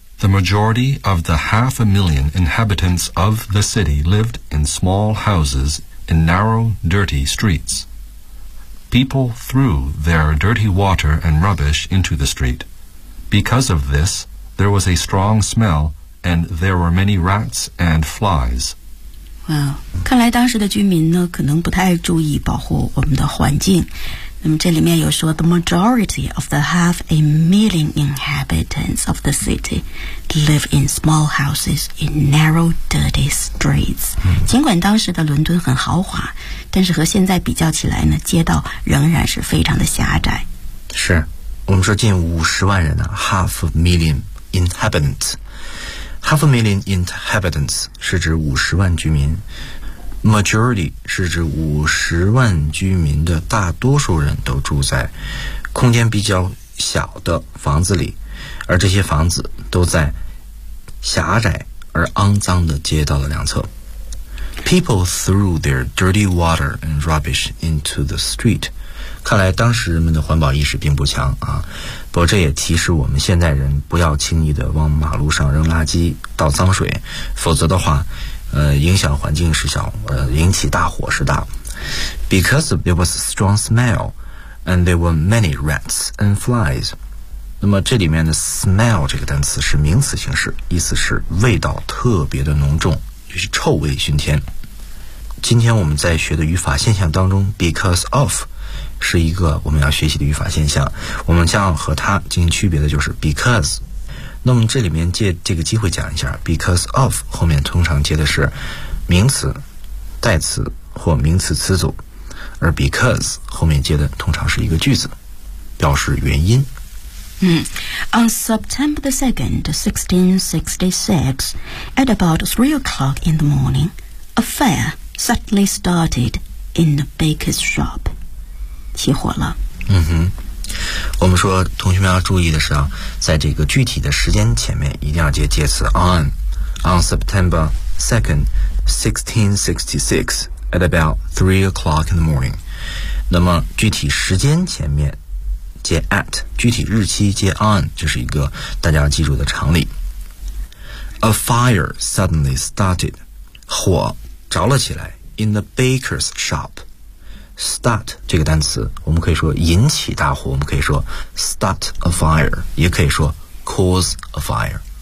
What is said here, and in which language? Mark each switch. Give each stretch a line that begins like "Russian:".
English: The majority of the 500,000 inhabitants of the city lived in small houses in narrow, dirty streets. People threw their dirty water and rubbish into the street. Because of this, there was a strong smell and there were many rats and flies.
Chinese: Wow, 看来当时的居民呢，可能不太注意保护我们的环境。那么这里面有说
English: The majority of the 500,000 inhabitants of the city live in small houses in narrow, dirty streets.
Chinese: 尽管当时的伦敦很豪华但是和现在比较起来呢街道仍然是非常的狭窄。是我们说近500,000人呢
English: 500,000 inhabitants. 500,000 inhabitants
Chinese: 是指500,000居民。 Majority 是指500,000居民的大多数人都住在空间比较小的房子里，而这些房子都在狭窄而肮脏的街道的两侧。
English: People threw their dirty water and rubbish into the street.
Chinese: 看来当时人们的环保意识并不强啊，不过这也提示我们现代人不要轻易的往马路上扔垃圾、倒脏水，否则的话，影响环境是小，引起大火是大。
English: Because there was a strong smell, and there were many rats and flies.
Chinese: 那么这里面的 smell 这个单词是名词形式，意思是味道特别的浓重，就是臭味熏天。今天我们在学的语法现象当中， because of 是一个我们要学习的语法现象，我们将和它进行区别的就是 because。那么这里面借这个机会讲一下， because of 后面通常接的是名词代词或名词词组，而 because 后面接的通常是一个句子，表示原因。
English: On September the 2nd, 1666, at about 3 o'clock in the morning, a fire suddenly started in the baker's shop.
Chinese: 起火了。嗯哼，我们说同学们要注意的是啊，在这个具体的时间前面一定要接介词 on.
English: On September 2nd, 1666, at about 3 o'clock in the morning.
Chinese: 那么具体时间前面接 at， 具体日期接 on， 这是一个大家要记住的常理。
English: A fire suddenly started，
Chinese: 火着了起来。 In the baker's shop， start 这个单词，我们可以说引起大火，我们可以说
English: start a fire，
Chinese: 也可以说
English: cause a fire。